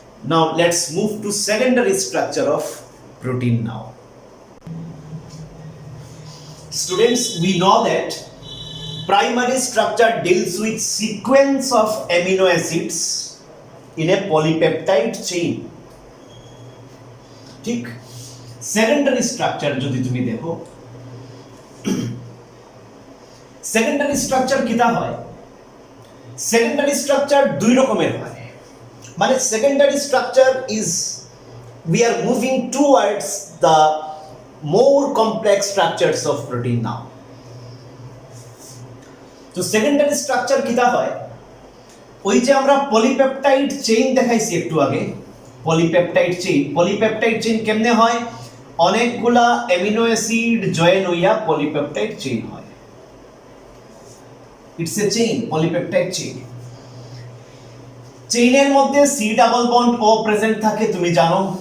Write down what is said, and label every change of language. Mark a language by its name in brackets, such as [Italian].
[English] Now let's move to secondary structure of protein now. Students, we know that primary structure deals with sequence of amino acids in a polypeptide chain. [Bangla] ঠিক? Secondary structure যদি তুমি দেখো, secondary structure কিটা হয়? Secondary structure দুই রকমের হয়। [English] মানে secondary structure is we are moving towards the more complex structures of protein now. [Bangla] তো সেকেন্ডারি স্ট্রাকচার কিটা হয়? ওই যে আমরা পলিপেপটাইড চেইন দেখাইছি একটু আগে, পলিপেপটাইড চেইন কেমনে হয়? অনেকগুলা অ্যামিনো অ্যাসিড জয়েন হইয়া পলিপেপটাইড চেইন হয়। [English] it's a chain, [Bangla] polypeptide chain. চেইনের মধ্যে সি ডাবল বন্ড ও প্রেজেন্ট থাকে, তুমি জানো।